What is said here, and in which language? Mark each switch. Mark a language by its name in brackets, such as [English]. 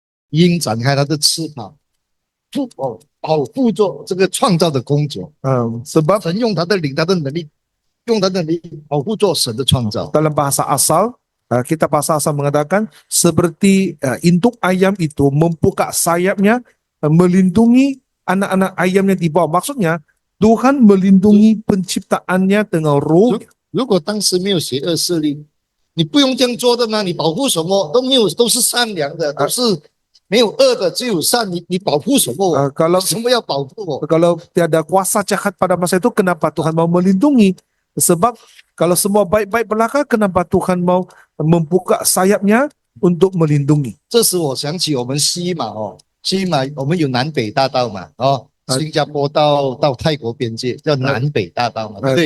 [Chinese] 鹰展开它的翅膀，保护着这个创造的工作。 [Malay] Sebab [Chinese] 神用他的灵，他的能力，用他的能力保护着神的创造。 [Malay] dalam bahasa asal, kitab bahasa asal mengatakan seperti induk ayam itu membuka sayapnya, melindungi anak-anak ayamnya di bawah. Maksudnya Tuhan melindungi penciptaannya dengan roh. [Chinese] 如果当时没有邪恶势力，你不用这样做的吗？你保护什么都没有，都是善良的，都是没有恶的，只有善。你保护什么？ [Malay] Kalau [Chinese] 什么要保护我？ [Malay] Kalau tiada kuasa jahat pada masa itu, kenapa Tuhan mau melindungi? Sebab kalau semua baik-baik belaka, kenapa Tuhan mau membuka sayapnya untuk melindungi? [Chinese] 这时我想起我们西马我们有南北大道嘛，新加坡到泰国边界叫南北大道嘛，对不对？